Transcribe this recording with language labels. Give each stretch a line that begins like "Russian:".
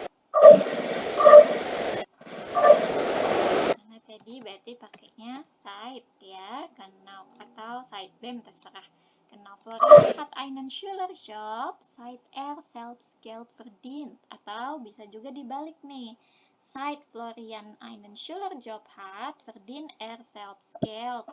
Indonesian: Karena tadi berarti pakainya seit ya, genau atau seitdem terserah.
German: Genau, Florian hat einen Schülerjob, seit selbst Geld verdient.
Indonesian: Atau bisa juga dibalik nih.
German: Seit Florian einen Schülerjob hat, verdient selbst Geld.